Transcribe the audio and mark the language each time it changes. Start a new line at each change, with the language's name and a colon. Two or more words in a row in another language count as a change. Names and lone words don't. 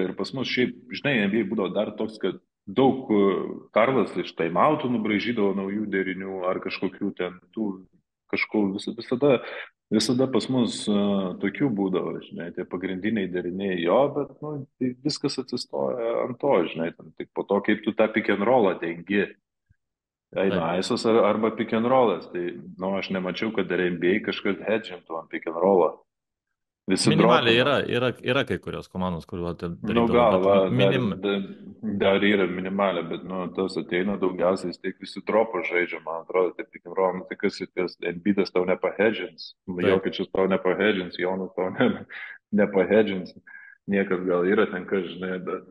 Lithuanian: Ir pas mus šiaip, žinai, NBA būdavo dar toks, kad daug Karlas iš taimautų nubražydavo naujų derinių ar kažkokių ten tų, visada pas mus tokių būdavo, žinai, tie pagrindiniai deriniai jo, bet, nu, tai viskas atsistoja ant to, žinai, ten, tik po to, kaip tu tą
English: pick and rollą
Lithuanian: dengi. Taip. Eina ISOS arba
English: pick and rollas,
Lithuanian: tai, nu, aš nemačiau, kad dar NBA kažkas hedžintų ant
English: pick and rollą.
Lithuanian: Visi Minimaliai dropino. yra kai kurios komandos, kuriuo Nu, darydavo, gal, bet va, minim... dar yra minimalė, bet, nu, tas ateina daugiausiai, vis tiek visi dropus žaidžia, man atrodo, taip tik rom, tai kas ir tas Embiidas tau nepahedžins, Taip. Jokičius tau nepahedžins, Jonas tau nepahedžins, niekas gal yra ten, kas žinai, bet